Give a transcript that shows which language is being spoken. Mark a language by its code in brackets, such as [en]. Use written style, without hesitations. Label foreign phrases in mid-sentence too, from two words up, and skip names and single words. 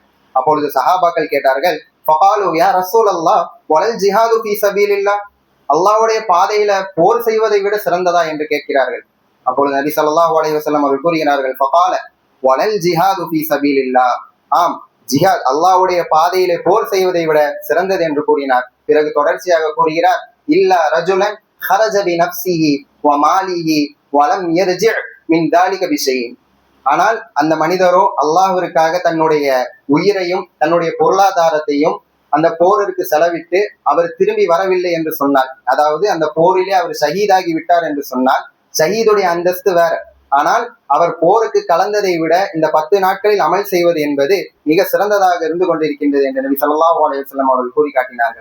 [ta] அப்பொழுது சஹாபாக்கள் கேட்டார்கள், [ar] فقالوا يا رسول الله ولا الجهاد في سبيل الله, [ta] அல்லாஹ்வுடைய பாதையில போர் செய்வதை விட சிறந்ததா என்று கேட்கிறார்கள். அப்பொழுது நபி [ar] صلى الله عليه وسلم [ta] அவர்கள் கூறுகிறார்கள், [ar] فقال ولا الجهاد في سبيل الله, [ta] ஆம், ஜிஹாத் அல்லாஹ்வுடைய பாதையிலே போர் செய்வதை விட சிறந்தது என்று கூறினார். பிறகு தொடர்ச்சியாக கூறுகிறார், [ar] إلا رجلا خرج بنفسه وماله ولم يرجع من ذلك بشيء. [ta] ஆனால் அந்த மனிதரோ அல்லாஹ்விற்காக தன்னுடைய உயிரையும் தன்னுடைய பொருளாதாரத்தையும் அந்த போருக்கு செலவிட்டு அவர் திரும்பி வரவில்லை என்று சொன்னால், அதாவது அந்த போரிலே அவர் ஷஹீதாகி விட்டார் என்று சொன்னால், ஷஹீதுடைய அந்தஸ்து வேற. ஆனால் அவர் போருக்கு கலந்ததை விட இந்த 10 நாட்களில் அமல் செய்வது என்பது மிக சிறந்ததாக இருந்து கொண்டிருக்கின்றது என்று நபி [ar] صلى الله عليه وسلم [ta] அவர்கள் கூறி காட்டினார்கள்.